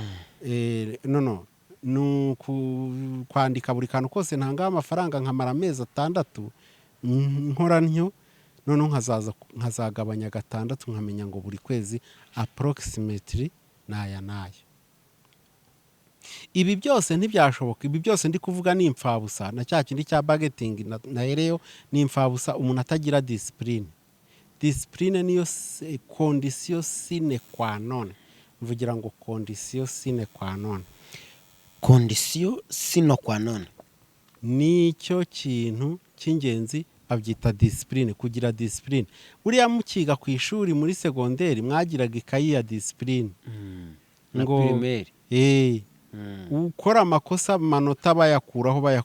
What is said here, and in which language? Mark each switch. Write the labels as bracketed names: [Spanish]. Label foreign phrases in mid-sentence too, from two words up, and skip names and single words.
[Kinyarwanda] Kwandika buri kantu kose ntanga amafaranga, nkamara amezi 6 nkora ntyo, noneho nkazagabanya 6, nkamenya ngo buri kwezi approximately naya. Ibi byose ntibyashoboka. Ibi byose ndi kuvuga ni imfabusa, na cya kindi cya budgeting nahereyo ni imfabusa umuntu atagira discipline. [French] Discipline niyo condition sine qua non [Kinyarwanda] mvugira ngo [French] condition sine qua non. Condition sine qua non [Kinyarwanda] nicyo kintu cy'ingenzi, babyita discipline, kugira discipline. Buriya mukiga ku ishuri muri segonderi mwagiraga ikayi ya discipline ngo primaire ukora amakosa amanota bayakuraho